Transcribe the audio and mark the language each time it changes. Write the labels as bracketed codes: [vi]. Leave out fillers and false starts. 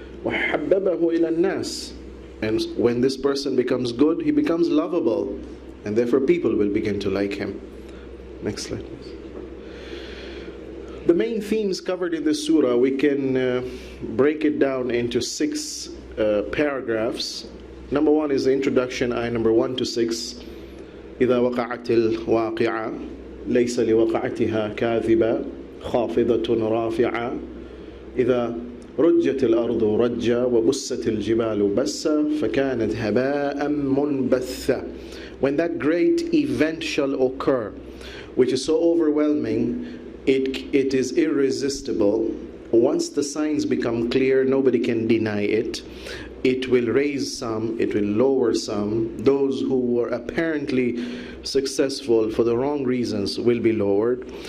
[ar] وَحَبَّبَهُ إِلَى النَّاسِ, [en] and when this person becomes good, he becomes lovable, and therefore people will begin to like him. Next slide please. The main themes covered in this surah, we can break it down into 6 paragraphs. Number 1 is the introduction, ayah number 1 to 6. [ar] إذا وقعت الواقعة ليس لوقعتها كاذبة خافضة رافعة إذا رجت الأرض رجا وبست الجبال بسا فكانت هباء منبثا. [en] When that great event shall occur, which is so overwhelming, it is irresistible. Once the signs become clear, nobody can deny it. It will raise some, it will lower some. Those who were apparently successful for the wrong reasons will be lowered.